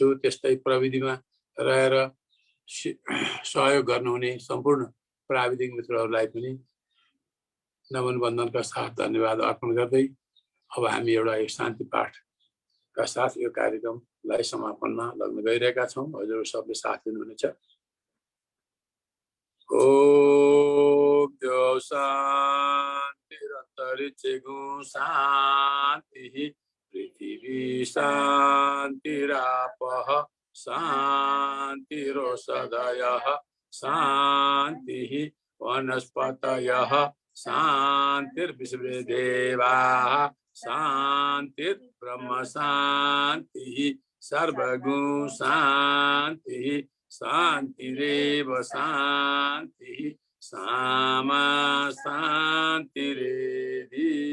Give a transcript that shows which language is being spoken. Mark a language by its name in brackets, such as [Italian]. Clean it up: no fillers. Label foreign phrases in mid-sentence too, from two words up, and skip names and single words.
[Nepali] त्यस्तै प्रविधिमा रहेर सहयोग गर्नुहुने सम्पूर्ण प्राविधिक मित्रहरूलाई पनि नमन वन्दनका साथ धन्यवाद अर्पण गर्दै अब हामी एउटा एक शान्ति पाठका साथ यो कार्यक्रमलाई समापनमा लग्न गइरहेका छौँ। हजुर सबले साथ दिनुहुनेछ। [Sanskrit] ओम शान्तिरन्तरिक्षे शान्तिः पृथिवी शान्तिरापः शान्तिरोषधयः शान्तिः वनस्पतयः शान्तिर्विश्वे देवाः शान्तिर्ब्रह्म शान्तिः सर्वगुण शान्तिः शान्तिरेव शान्तिः सामा शान्तिरेधि।